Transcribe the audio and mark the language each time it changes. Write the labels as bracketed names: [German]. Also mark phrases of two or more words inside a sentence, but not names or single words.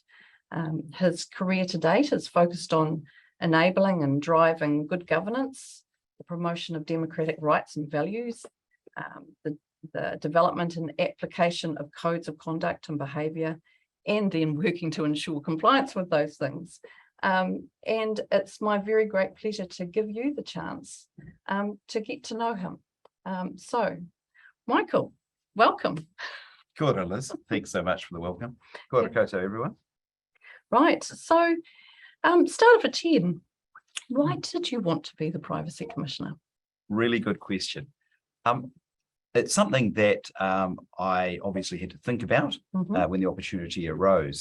[English] His career to date is focused on enabling and driving good governance, the promotion of democratic rights and values, the development and application of codes of conduct and behaviour, and then working to ensure compliance with those things. And it's my very great pleasure to give you the chance to get to know him. So, Michael, welcome. [Māori] Kia ora, Liz. [English] Thanks so much for the welcome. [Māori] Kia ora koutou, [English] everyone. Right, so start off at 10. Why did you want to be the Privacy Commissioner? Really good question. It's something that I obviously had to think about when the opportunity arose.